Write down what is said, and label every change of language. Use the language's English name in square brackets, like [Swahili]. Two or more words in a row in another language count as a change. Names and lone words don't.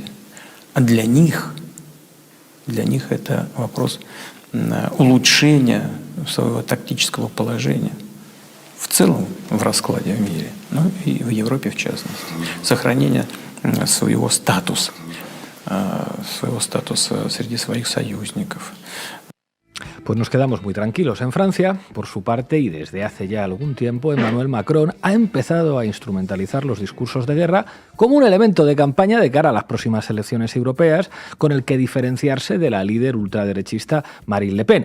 [Russian] А для них это вопрос улучшения своего тактического положения. В целом в раскладе в мире, ну и в Европе в частности. Сохранение своего статуса среди своих союзников. [Spanish] Pues nos quedamos muy tranquilos. En Francia, por su parte, y desde hace ya algún tiempo, Emmanuel Macron ha empezado a instrumentalizar los discursos de guerra como un elemento de campaña de cara a las próximas elecciones europeas, con el que diferenciarse de la líder ultraderechista Marine Le Pen.